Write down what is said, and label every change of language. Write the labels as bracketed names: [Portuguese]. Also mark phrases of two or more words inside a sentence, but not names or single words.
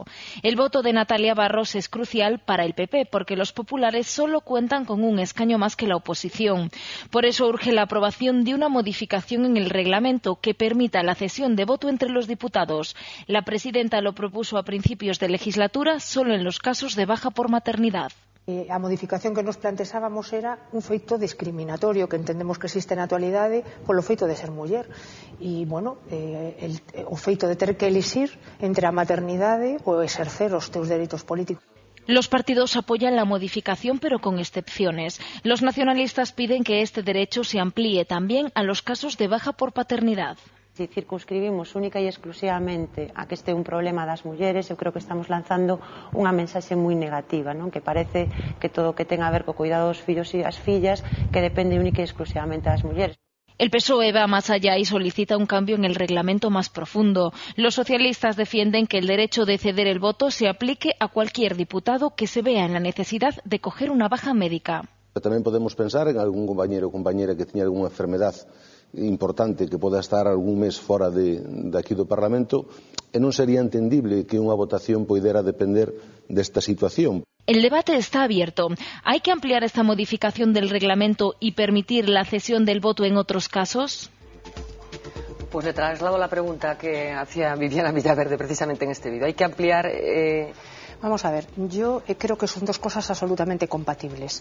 [Spanish] El voto de Natalia Barros es crucial para el PP porque los populares solo cuentan con un escaño más que la oposición. Por eso urge la aprobación de una modificación en el reglamento que permita la cesión de voto entre los diputados. La presidenta lo propuso a principios de legislatura solo en los casos de baja por maternidad. [Galician] A modificación que nos planteábamos era un feito discriminatorio que entendemos que existe na actualidade polo feito de ser muller e, o feito de ter que elixir entre a maternidade ou exercer os teus dereitos políticos. [Spanish] Los partidos apoyan la modificación, pero con excepciones. Los nacionalistas piden que este derecho se amplíe también a los casos de baja por paternidad. [Galician] Si circunscribimos única e exclusivamente a que este é un problema das mulleres, eu creo que estamos lanzando unha mensaxe moi negativa, non? Que parece que todo o que ten a ver co cuidado dos fillos e as fillas que depende única e exclusivamente das mulleres. [Spanish] El PSOE va más allá y solicita un cambio en el reglamento más profundo. Los socialistas defienden que el derecho de ceder el voto se aplique a cualquier diputado que se vea en la necesidad de coger una baja médica. [Galician] Tamén podemos pensar en algún compañero ou compañera que teña algunha enfermedad importante que poda estar algún mes fora de aquí do Parlamento e non sería entendible que unha votación poidera depender desta situación. [Spanish] El debate está abierto. ¿Hay que ampliar esta modificación del reglamento y permitir la cesión del voto en otros casos? Pues le traslado la pregunta que hacía Viviana Villaverde precisamente en este vídeo. ¿Hay que ampliar...? Vamos a ver, yo creo que son dos cosas absolutamente compatibles.